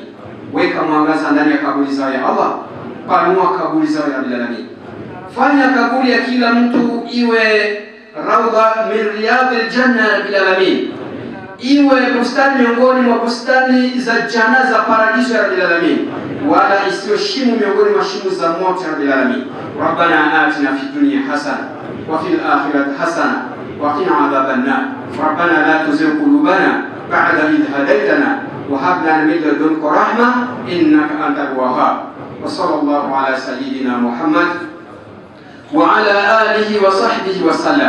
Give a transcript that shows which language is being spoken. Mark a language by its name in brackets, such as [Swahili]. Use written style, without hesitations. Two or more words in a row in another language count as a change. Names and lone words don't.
[Swahili] Weka mwangaza ndani ya kaburi zao [Arabic] يا الله, [Swahili] panua kaburi zao [Arabic] يا رب العالمين. [Swahili] Fanya kaburi ya kila mtu iwe [Arabic] روضة من رياض الجنة يا رب العالمين, [Swahili] iwe bustani miongoni mwa bustani za janna za paradiso [Arabic] يا رب العالمين, [Swahili] wala isiyo shimo miongoni mwa shimo za moto [Arabic] يا رب العالمين. ربنا آتنا في الدنيا حسنة وفي الآخرة حسنة وقنا عذاب النار. ربنا لا تزغ قلوبنا بعد إذ هديتنا وهب لنا من لدنك رحمة إنك أنت الوهاب. وصلى الله على سيدنا محمد وعلى آله وصحبه وسلم.